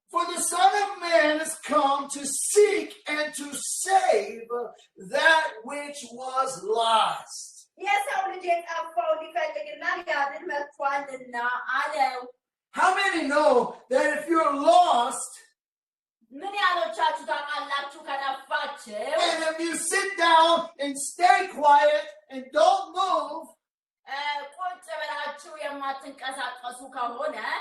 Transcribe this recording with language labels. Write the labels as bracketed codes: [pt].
[en] For the Son of Man has come to seek and to save that which was lost. [am] የሰው ልጅ የጠፋው ሊፈልግና ሊያድን መጥቷልና አለው [en] How many know that if you're lost, [am] ምን ያሎቻችሁ ታውቃላችሁ ከጠፋችሁ [en] and if you sit down and stay quiet and don't move, [am] ቁጭ ብላችሁ የማትንቀሳቀሱ ከሆነ